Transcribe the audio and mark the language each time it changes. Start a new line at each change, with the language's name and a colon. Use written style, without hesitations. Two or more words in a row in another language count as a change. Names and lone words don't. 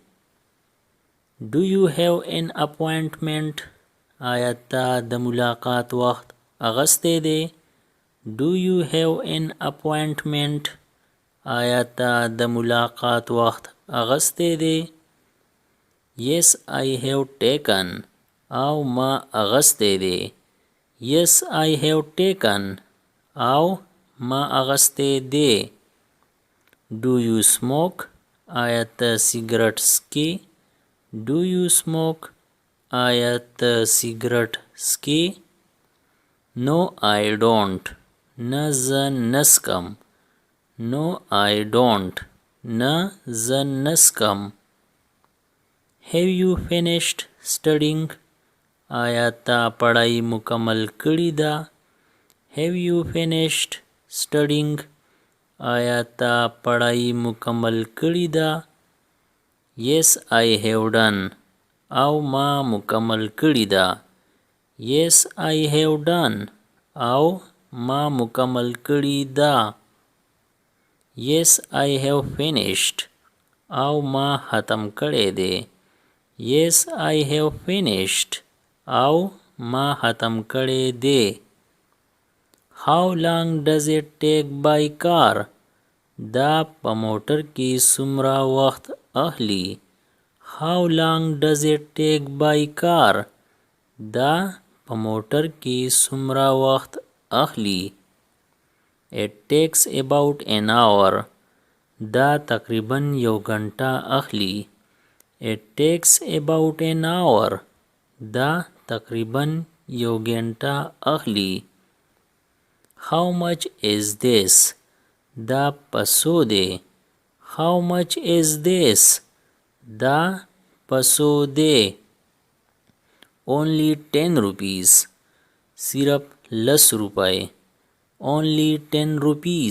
English: Do you have an appointment?
Pashto: آیا ته د ملاقات وخت اغستی دی؟
English: Do you have an appointment?
Pashto: آیا ته د ملاقات وخت اغستی دی؟
English: Yes, I have taken.
Pashto: او ما اغسطی دی.
English: Yes, I have taken
Pashto: او ما اغسطی دی.
English: Do you smoke?
Pashto: آیا ته سیګرټ څکې؟
English: Do you smoke?
Pashto: آیا ته سیګرټ څکې؟
English: No, I don't.
Pashto: نه زه نه څکم.
English: No, I don't.
Pashto: نه زه نه څکم.
English: Have you finished studying?
Pashto: آیا تا پڑھائی مکمل کړې ده؟
English: Have you finished studying?
Pashto: آیا تا پڑھائی مکمل کړې ده؟
English: Yes, I have done.
Pashto: او ما مکمل کړې ده.
English: Yes, I have done.
Pashto: او ما مکمل کړې ده.
English: Yes, I have finished.
Pashto: او ما ختم کړی دی.
English: Yes, I have finished.
Pashto: او ما ختم کړی دی.
English: How long does it take by car?
Pashto: دا په موټر کې څومره وخت اخلي.
English: How long does it take by car?
Pashto: دا په موټر کې څومره وخت اخلي.
English: It takes about an hour.
Pashto: دا تقریباً یو غنټه اخلي.
English: It takes about an hour.
Pashto: دا تقریباً یو غنټه اخلي.
English: How much is this?
Pashto: دا پسو دی.
English: How much is this?
Pashto: دا پسو دی.
English: Only 10 rupees.
Pashto: صرف 10 روپے.
English: Only 10 rupees.